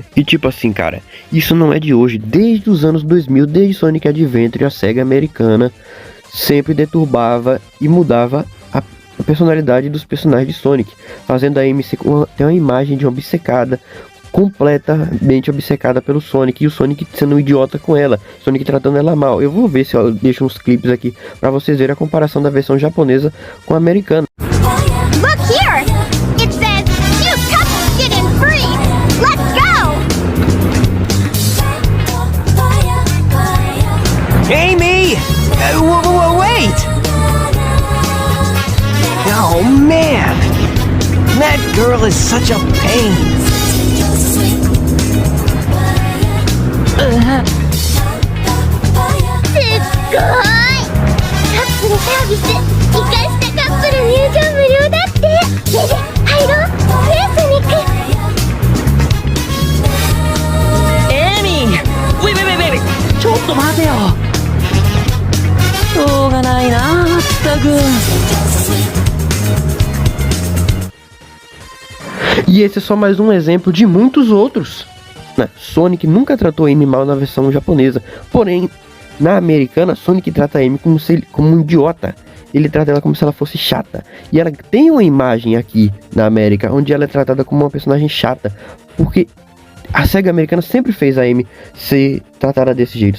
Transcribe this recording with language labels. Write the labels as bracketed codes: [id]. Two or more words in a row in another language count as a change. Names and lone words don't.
[pt] E tipo assim, cara, isso não é de hoje. Desde os anos 2000, desde Sonic Adventure, a SEGA americana sempre deturbava e mudava a personalidade dos personagens de Sonic, fazendo a Amy ter uma imagem de uma obcecada, completamente obcecada pelo Sonic, e o Sonic sendo um idiota com ela, Sonic tratando ela mal. Eu vou ver se eu deixo uns clipes aqui pra vocês verem a comparação da versão japonesa com a americana. [en] Look here! It says, you touch it in free! Let's go! Amy! Wait! Oh man! That girl is such a pain! [ja] すっごい！カップルサービス生かしたカップル入場無料だって。ねえねえ入ろうねえソニック。エミー、ウェイ、ちょっと待てよ。しょうがないな、まったく。 [pt] E esse é só mais um exemplo de muitos outros. Sonic nunca tratou a Amy mal na versão japonesa, porém, na americana, Sonic trata a Amy como um idiota. Ele trata ela como se ela fosse chata. E ela tem uma imagem aqui na América, onde ela é tratada como uma personagem chata, porque a SEGA americana sempre fez a Amy ser tratada desse jeito.